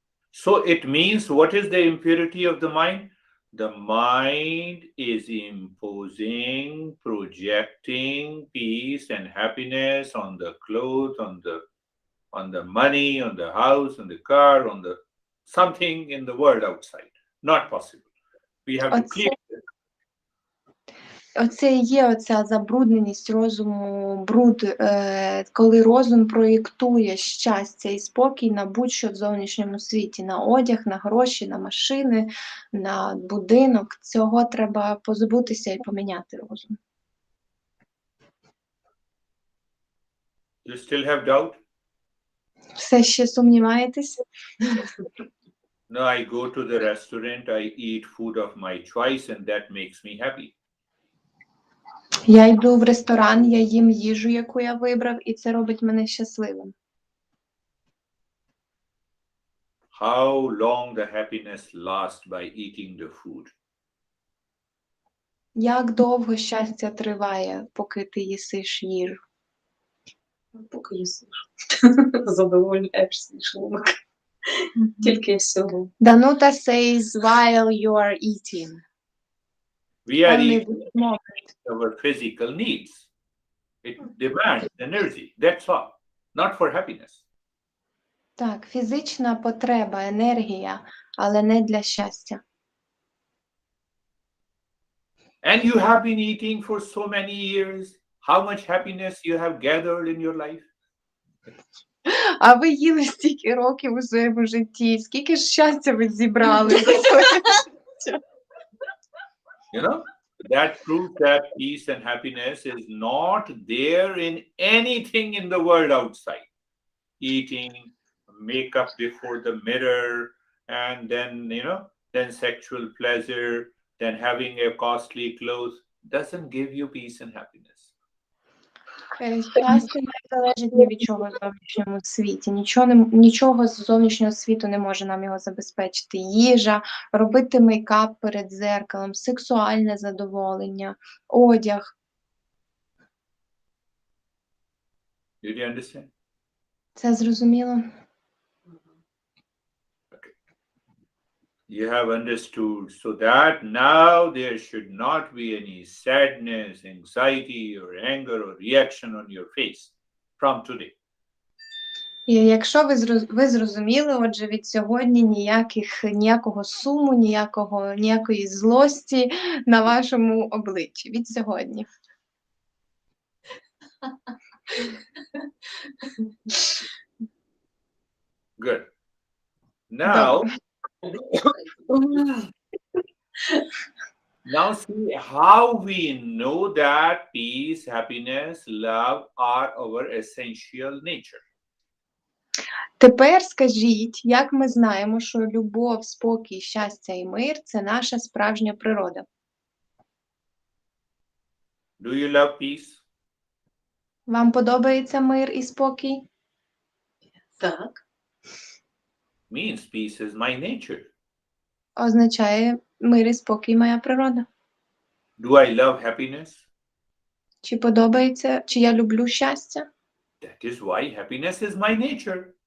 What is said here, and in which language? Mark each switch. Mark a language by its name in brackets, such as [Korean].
[English] So it means, what is the impurity of the mind? The mind is imposing, projecting peace and happiness on the clothes, on the money, on the house, on the car, on the something in the world outside. Not possible. We have to clear it. [Ukrainian] Оце і є оця забрудненість розуму, бруд, коли розум проєктує щастя і спокій на будь-що в зовнішньому світі, на одяг, на гроші, на машини, на будинок. Цього треба позбутися і поміняти розум. [English] You still have doubt? [Ukrainian] Все ще сумніваєтесь? [English] No, I go to the restaurant, I eat food of my choice, and that makes me happy. [Ukrainian] Я йду в ресторан, я їм їжу, яку я вибрав, і це робить мене щасливим. [English] How long the happiness lasts by eating the food? [Ukrainian] Як довго щастя триває, поки ти їсиш їжу? Поки їсиш. Задовольняєшся шлунок. Тільки і всього. [English] Danuta says while you are eating. We are Only eating this moment. our physical needs. It demands energy. That's all. Not for happiness. [Ukrainian] Так, фізична потреба, енергія, але не для щастя. [English] And you have been eating for so many years. How much happiness you have gathered in your life? [Ukrainian] А ви їли стільки років у своєму житті, скільки ж щастя ви зібрали? [English] You know, that proves that peace and happiness is not there in anything in the world outside. Eating, makeup before the mirror, and then, then sexual pleasure, then having a costly clothes doesn't give you peace and happiness. [Ukrainian] Щастя не залежить ні від чого в зовнішньому світі. Нічого з зовнішнього світу не може нам його забезпечити. Їжа, робити мейкап перед дзеркалом, сексуальне задоволення, одяг. [English] Did you understand? [Ukrainian] Це зрозуміло? [English] You have understood, so that now there should not be any sadness, anxiety, or anger, or reaction on your face from today. [Ukrainian] І якщо ви зрозуміли, отже, від сьогодні ніякого суму, ніякої злості на вашому обличчі. Від сьогодні. [English] Good. Now, now see how we know that peace, happiness, love are our essential nature. [Ukrainian] Тепер скажіть, як ми знаємо, що любов, спокій, щастя і мир – це наша справжня природа? [English] Do you love peace? [Ukrainian] Вам подобається мир і спокій? Так. [English] Means peace is my nature. [Ukrainian] Означає мир і спокій моя природа. [English] Do I love happiness? [Ukrainian] Чи подобається, чи я люблю щастя? [English] That is why happiness is my nature.